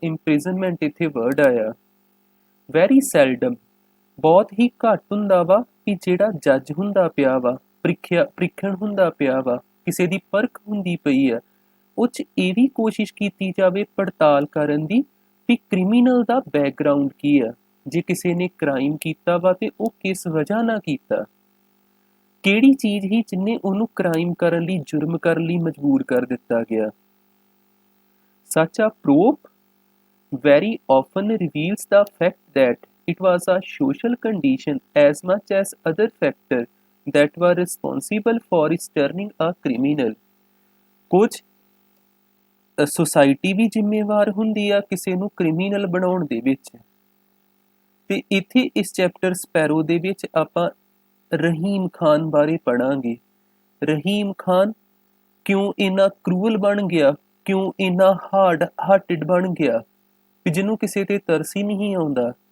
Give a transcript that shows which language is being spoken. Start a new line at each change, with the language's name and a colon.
Punjabi: Imprisonment ਇੱਥੇ word ਆਇਆ।
English: very seldom,
Punjabi: ਬਹੁਤ ਹੀ ਘੱਟ ਹੁੰਦਾ ਵਾ ਕਿ ਜਿਹੜਾ ਜੱਜ ਹੁੰਦਾ ਪਿਆ ਵਾ, ਪ੍ਰੀਖਣ ਹੁੰਦਾ ਪਿਆ ਵਾ, ਕਿਸੇ ਦੀ ਪਰਖ ਹੁੰਦੀ ਪਈ ਆ, ਉਹ 'ਚ ਇਹ ਵੀ ਕੋਸ਼ਿਸ਼ ਕੀਤੀ ਜਾਵੇ ਪੜਤਾਲ ਕਰਨ ਦੀ ਵੀ ਕ੍ਰਿਮੀਨਲ ਦਾ ਬੈਕਗਰਾਊਂਡ ਕੀ ਆ। ਜੇ ਕਿਸੇ ਨੇ ਕ੍ਰਾਈਮ ਕੀਤਾ ਵਾ ਤੇ ਉਹ ਕਿਸ ਵਜ੍ਹਾ ਨਾਲ ਕੀਤਾ, ਕਿਹੜੀ ਚੀਜ਼ ਹੀ ਜਿਹਨੇ ਉਹਨੂੰ ਕ੍ਰਾਈਮ ਕਰਨ ਲਈ, ਜੁਰਮ ਕਰਨ ਲਈ ਮਜਬੂਰ ਕਰ ਦਿੱਤਾ ਗਿਆ।
English: Such a probe very often reveals the fact that it was a social condition as much as other factors that were responsible for his turning a criminal।
Punjabi: ਕੁਝ ਸੁਸਾਇਟੀ ਵੀ ਜ਼ਿੰਮੇਵਾਰ ਹੁੰਦੀ ਆ ਕਿਸੇ ਨੂੰ ਕ੍ਰਿਮੀਨਲ ਬਣਾਉਣ ਦੇ ਵਿੱਚ। ਤੇ ਇੱਥੇ ਇਸ ਚੈਪਟਰ ਸਪੈਰੋ ਦੇ ਵਿੱਚ ਆਪਾਂ ਰਹੀਮ ਖਾਨ ਬਾਰੇ ਪੜਾਂਗੇ। ਰਹੀਮ ਖਾਨ ਕਿਉਂ ਇੰਨਾ ਕਰੂਅਲ ਬਣ ਗਿਆ, ਕਿਉਂ ਇੰਨਾ ਹਾਰਡ ਹਾਰਟਡ ਬਣ ਗਿਆ ਵੀ ਜਿਹਨੂੰ ਕਿਸੇ ਤੇ ਤਰਸ ਹੀ ਨਹੀਂ ਆਉਂਦਾ।